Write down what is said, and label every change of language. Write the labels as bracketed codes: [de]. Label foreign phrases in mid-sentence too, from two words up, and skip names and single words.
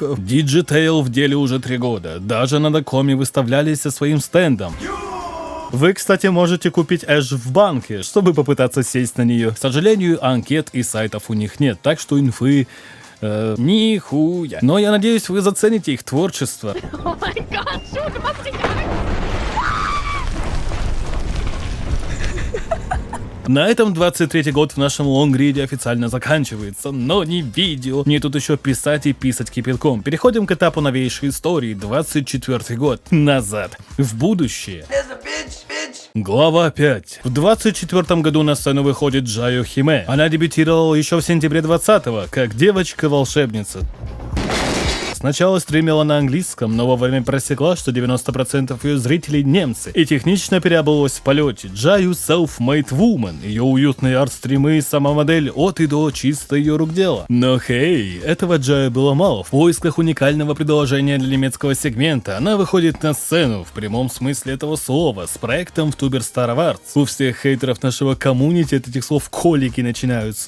[ru] Digitail в деле уже 3 года. Даже на Дакоме выставлялись со своим стендом. Вы, кстати, можете купить Эш в банке, чтобы попытаться сесть на нее. К сожалению, анкет и сайтов у них нет, так что инфы Нихуя. Но я надеюсь, вы зацените их творчество. [de] Oh mein Gott, Schuh, du machst dich krank. [ru] На этом 23-й год в нашем лонгриде официально заканчивается, но не видео. Мне тут еще писать и писать кипятком. Переходим к этапу новейшей истории, 24-й год. Назад. В будущее. Глава 5. В 24-м году на сцену выходит Джайо Химе. Она дебютировала еще в сентябре 20-го, как девочка-волшебница. Сначала стримила на английском, но во время просекла, что 90% ее зрителей немцы, и технично переобулась в полете. Джаю [en] self-made woman, [ru] ее уютные арт-стримы и сама модель от и до чисто ее рук дело. Но хей, этого Джаю было мало. В поисках уникального предложения для немецкого сегмента она выходит на сцену, в прямом смысле этого слова, с проектом VTuber Star Awards. У всех хейтеров нашего комьюнити от этих слов колики начинаются.